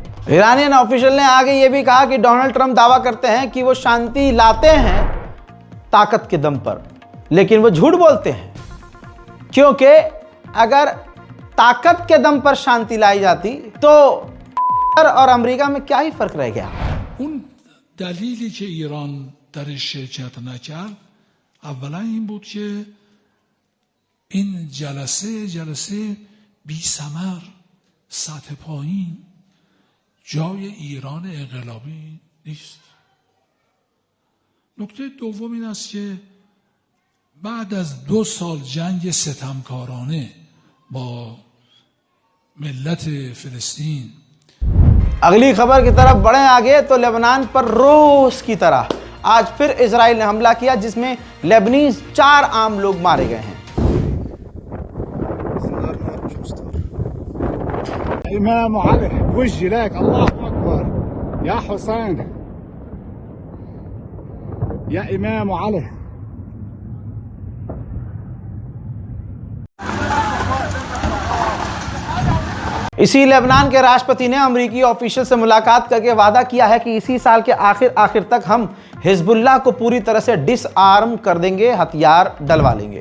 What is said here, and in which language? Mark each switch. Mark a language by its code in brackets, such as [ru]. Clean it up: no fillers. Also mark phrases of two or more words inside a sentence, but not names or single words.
[hi] ईरानियन ऑफिशियल ने आगे ये भी कहा कि डोनाल्ड ट्रंप दावा करते हैं कि वो शांति लाते हैं ताकत के दम पर, लेकिन वो झूठ बोलते हैं, क्योंकि अगर ताकत के दम पर शांति लाई जाती तो और अमेरिका में क्या ही फर्क रह गया। [fa] اون دلیلی که ایران درش شرکت نکرد اولا این بود که این جلسه بی ثمر، سطح پایین، جای ایران انقلابی نیست. نکته دوم این است که بعد از 2 سال جنگ ستمکارانه با ملت فلسطین، [hi] अगली खबर की तरफ बढ़े आगे तो लेबनान पर रोज की तरह आज फिर इजराइल ने हमला किया, जिसमें लेबनीज 4 आम लोग मारे गए हैं। [ar] إمام علي بوجهي لك الله أكبر يا حسين يا إمام علي। [hi] इसी लेबनान के राष्ट्रपति ने अमेरिकी ऑफिशियल से मुलाकात करके वादा किया है कि इसी साल के आखिर तक हम हिजबुल्लाह को पूरी तरह से डिसआर्म कर देंगे, हथियार डलवा लेंगे।